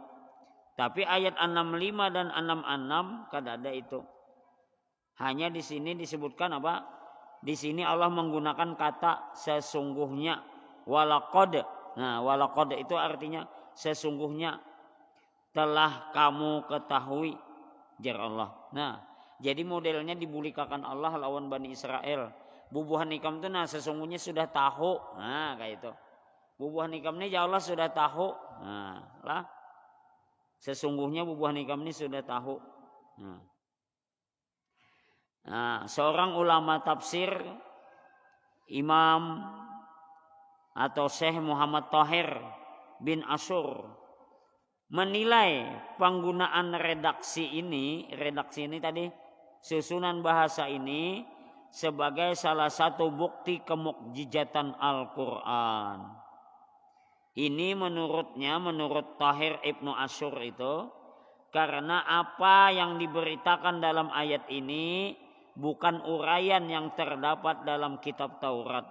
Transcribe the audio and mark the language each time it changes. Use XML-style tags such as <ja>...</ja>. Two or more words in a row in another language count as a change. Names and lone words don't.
<bjn>Tapi ayat 65 dan 66 kada ada itu. Hanya di sini disebutkan apa? Di sini Allah menggunakan kata sesungguhnya, walaqad. Nah, walaqad itu artinya sesungguhnya telah kamu ketahui jar Allah. Nah, jadi modelnya dibulikakan Allah lawan Bani Israel. Bubuhan ikam itu sesungguhnya sudah tahu. Nah, kayak itu. Bubuhan ikam ini ya Allah sudah tahu. Nah, lah. Sesungguhnya bubuhan ikam ini sudah tahu.</bjn> <id>Nah, seorang ulama tafsir Imam atau Syekh Muhammad Tahir bin Asyur menilai penggunaan redaksi ini tadi susunan bahasa ini sebagai salah satu bukti kemukjizatan Al-Quran. Ini menurut Tahir Ibnu Asyur itu karena apa yang diberitakan dalam ayat ini bukan uraian yang terdapat dalam kitab Taurat.</id>